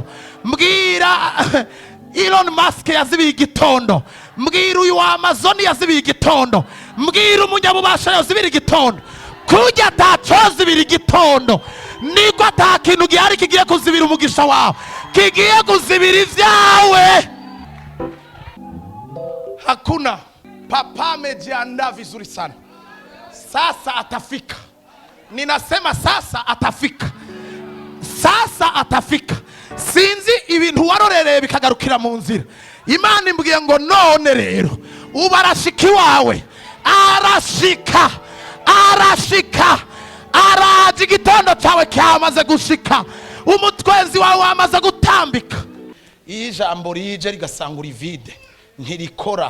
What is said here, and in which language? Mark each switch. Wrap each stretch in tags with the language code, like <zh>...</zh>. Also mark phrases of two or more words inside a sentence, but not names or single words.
<rn>Mbwira Elon Musk yazibiye igitondo. Mbwira uyu wa Amazon yazibiye igitondo. Mbwira umunyabubasha yazibira igitondo. Kujya atacozibira igitondo. Niko atakintu gihari kigiye kuzibira umugisha wawe. Kigiye kuzibira ivyawe.</rn> <sw>Hakuna. Papa amejiandaa vizuri sana. Sasa atafika. Ninasema sasa atafika. Sasa atafika.</sw> <rn>Sinzi ibintu warorereye bikagarukira mu nzira. Imana imbwiye ngo none rero ubarashiki wawe. Arashika. Araje igitondo cyawe cyamaze gushika. Umutwenzi wawe wamaze gutambika. Ijambo rije rigasangura ivide ntirikora.</rn>